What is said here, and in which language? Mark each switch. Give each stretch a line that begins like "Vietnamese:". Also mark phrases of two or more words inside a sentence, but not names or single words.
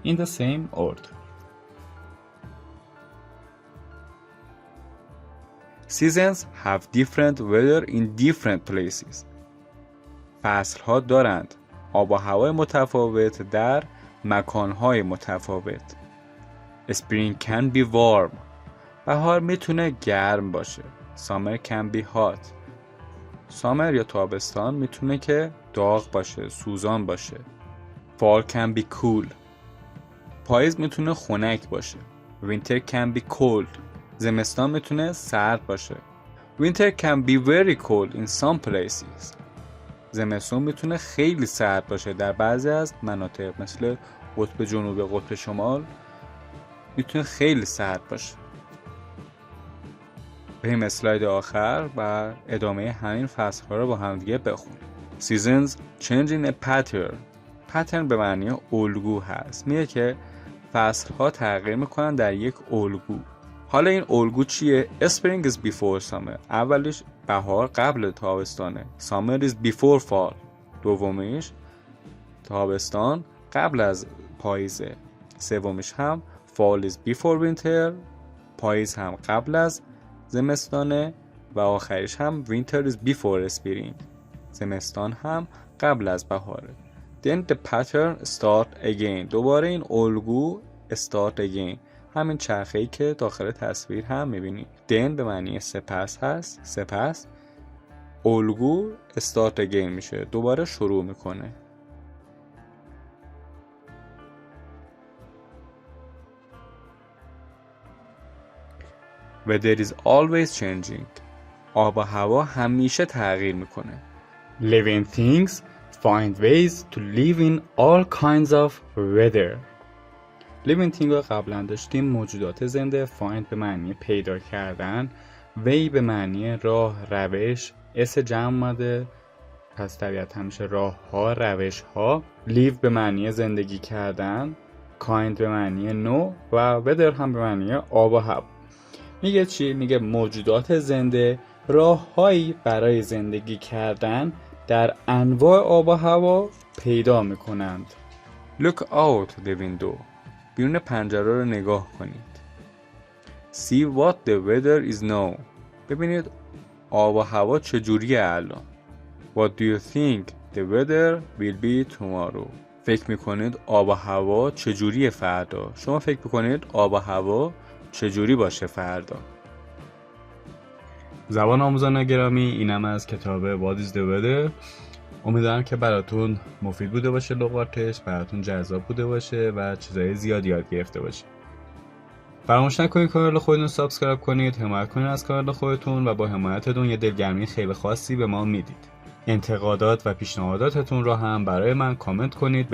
English: In the same order. Seasons have different weather in different places.
Persian: فصل ها دارند آب و هوای متفاوت در مکانهای متفاوت.
English: Spring can be warm.
Persian: بهار میتونه گرم باشه.
English: Summer can be hot.
Persian: Summer یا تابستان میتونه که داغ باشه، سوزان باشه.
English: Fall can be cool.
Persian: پاییز میتونه خنک باشه.
English: Winter can be cold.
Persian: زمستان میتونه سرد باشه.
English: Winter can be very cold in some places.
Persian: زمستون میتونه خیلی سرد باشه در بعضی از مناطق، مثل قطب جنوبی، قطب شمال میتونه خیلی سرد باشه. بریم اسلاید آخر و ادامه همین فصل ها رو با هم دیگه بخونیم.
English: Seasons change in a pattern.
Persian: pattern به معنی الگو هست. میگه که فصل ها تغییر میکنن در یک الگو. حالا این الگو چیه؟
English: Spring is before summer.
Persian: اولیش بهار قبل تابستانه.
English: Summer is before fall.
Persian: دومیش تابستان قبل از پاییزه. سومیش هم
English: fall is before winter.
Persian: پاییز هم قبل از زمستانه و آخریش هم
English: winter is before spring.
Persian: زمستان هم قبل از بهاره.
English: Then the pattern start again.
Persian: دوباره این الگو
English: start again.
Persian: همین چرخه‌ای که داخل تصویر هم می‌بینید. then به معنی سپس هست. سپس الگو
English: start again
Persian: میشه. دوباره شروع میکنه.
English: Weather is always changing.
Persian: آب و هوا همیشه تغییر میکنه.
English: Living things find ways to live in all kinds of weather. Living things
Persian: رو قبلا داشتیم. موجودات زنده. find به معنی پیدا کردن. way به معنی راه، روش. اس جمع اومده، پس طبیعت همیشه راه ها، روش ها. live به معنی زندگی کردن. kind به معنی نوع و weather هم به معنی آب و هوا. میگه چی؟ میگه موجودات زنده راههایی برای زندگی کردن در انواع آب و هوا پیدا میکنند.
English: Look out the window.
Persian: بیرون پنجره رو نگاه کنید.
English: See what the weather is now.
Persian: ببینید آب و هوا چجوریه الان.
English: What do you think the weather will be tomorrow.
Persian: فکر میکنید آب و هوا چجوریه فردا. شما فکر میکنید آب و هوا چجوری باشه فردا. زبان آموزان گرامی، اینم از کتاب What is the weather. امیدوارم که براتون مفید بوده باشه، لغاتش براتون جذاب بوده باشه و چیزای زیادی یاد گرفته باشه. فراموش نکنید کانال خودتون رو سابسکرایب کنید، حمایت کنید از کانال خودتون و با حمایتتون یه دلگرمی خیلی خاصی به ما میدید. انتقادات و پیشنهاداتتون رو هم برای من کامنت کنید.